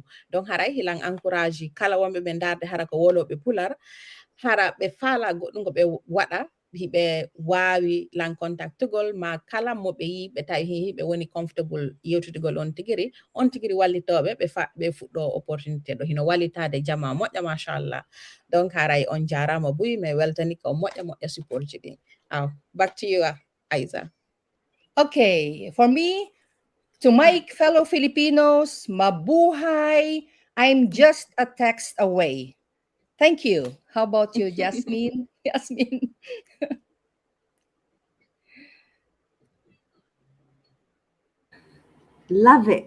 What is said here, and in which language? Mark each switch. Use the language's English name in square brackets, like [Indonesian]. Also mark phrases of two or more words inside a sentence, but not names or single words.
[Fula] Donc haray hilan encourage kala wonɓe ɓe darde hara ko woloɓe pular hara ɓe faala goɗɗum ko ɓe waɗa hiɓe wawi lan contactugol ma kala mo ɓe yi ɓe tawi hiɓe woni comfortable yewtudugol on tigiri wallitoɓe ɓe fuɗɗo opportunité ɗo hino wallitade jama moƴƴa machallah. Donc haray on jarama buy mi weltani ko moƴƴa support ji ɗin. [English] Back to you, Aiza. Okay, for me, to my fellow Filipinos, mabuhay. I'm just a text away. Thank you. How about you, Jasmine? Jasmine. Love it.